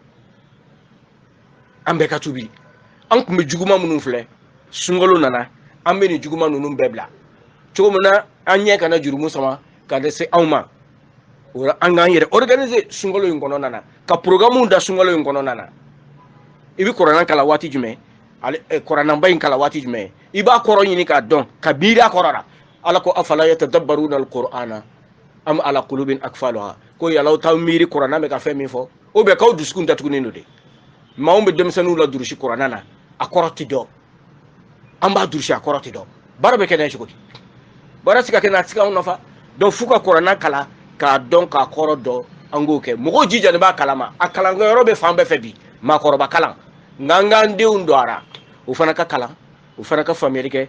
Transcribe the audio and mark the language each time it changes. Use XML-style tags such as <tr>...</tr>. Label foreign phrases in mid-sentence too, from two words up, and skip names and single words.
<bm>an bɛɛ ka tuubi an tun bɛ juguman minnu filɛ sunkalo nana an bɛ nin juguman ninnu bɛɛ bila cogo min na an ɲɛ kana jurumu sama ka se anw ma o la an k'an yɛrɛ organiser sunkalo in kɔnɔna na ka programme da sunkalo in kɔnɔna na i bɛ kuranna kalan waati jumɛn kurananba in kalan waati jumɛn i b'a kɔrɔ ɲini k'a dɔn ka miiri a kɔrɔ la</bm> <ar>أفلا يتدبرون القرآن أم على قلوب أقفالها</ar> <bm>ko yalaw t'aw miiri kuranna bɛ ka fɛn min fɔ</bm> <fr>ou bien</fr> <bm>k'aw dusukun datugunen don de maa min bɛ denmisɛnninw la durusi kuranna na a kɔrɔ tɛ dɔn an b'a durusi a kɔrɔ tɛ dɔn baara bɛ kɛ n'a ye cogo di baara se ka kɛ n'a tɛ se k'anw nafa donc f'u ka kuranna kalan k'a dɔn k'a kɔrɔ dɔn an k'o kɛ mɔgɔw jija de b'a kalama a kalankɛyɔrɔ bɛ fan bɛɛ fɛ bi maakɔrɔba kalan nka an k'an denw don a la o fana ka kalan o fana ka faamuyali kɛ</bm>